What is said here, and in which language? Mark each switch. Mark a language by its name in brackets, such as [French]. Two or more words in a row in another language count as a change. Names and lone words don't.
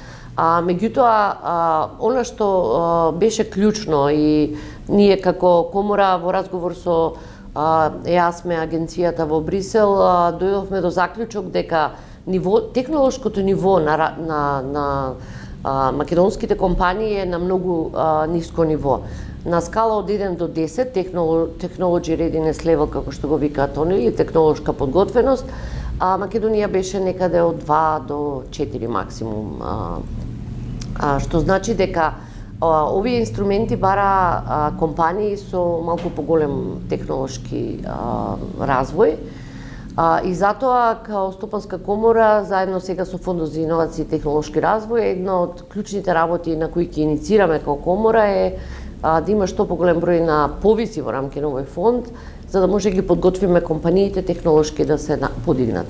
[Macedonian] Меѓутоа, она што беше клучно и ние како комора во разговор со ЕАСМЕ, агенцијата во Брисел, дојдовме до заклучок дека технолошкото ниво на македонските компании е на многу ниско ниво. На скала од 1 до 10, [English] technology readiness level, [Macedonian] како што го викаат они, или технолошка подготвеност, Македонија беше некаде од 2 до 4 максимум. Што значи дека овие инструменти бара компании со малку поголем технолошки развој, и затоа као Стопанска комора заедно сега со Фондот за иновации и технолошки развој, една од клучните работи на кои ќе иницираме као комора е да има што поголем број на повици во рамки на овој фонд, за да може ги подготвиме компаниите технолошки да се подигнат.